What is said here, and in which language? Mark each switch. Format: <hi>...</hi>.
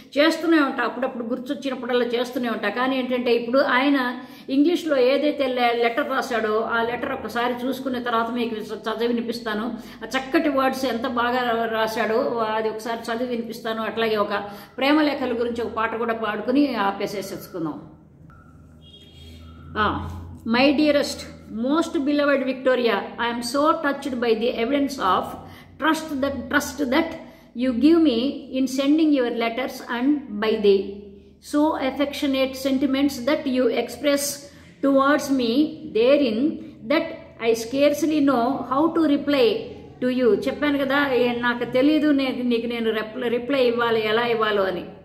<te>చేస్తూనే ఉంటా, అప్పుడప్పుడు గుర్తొచ్చినప్పుడల్లా చేస్తూనే ఉంటా. కానీ ఏంటంటే ఇప్పుడు ఆయన ఇంగ్లీష్లో ఏదైతే లెటర్ రాశాడో ఆ లెటర్ ఒకసారి చూసుకున్న తర్వాత మీకు చదివి వినిపిస్తాను. ఆ చక్కటి వర్డ్స్ ఎంత బాగా రాశాడో అది ఒకసారి చదివి వినిపిస్తాను. అట్లాగే ఒక ప్రేమలేఖల గురించి ఒక పాట కూడా పాడుకుని ఆపేసేసుకుందాం.</te> <en>My dearest, most beloved Victoria, I am so touched by the evidence of trust that you give me in sending your letters, and by the so affectionate sentiments that you express towards me therein, that I scarcely know how to reply to you.</en> <te>చెప్పాను కదా, నాకు తెలియదు నీకు నేను reply ఇవ్వాలి, ఎలా ఇవ్వాలో అని.</te>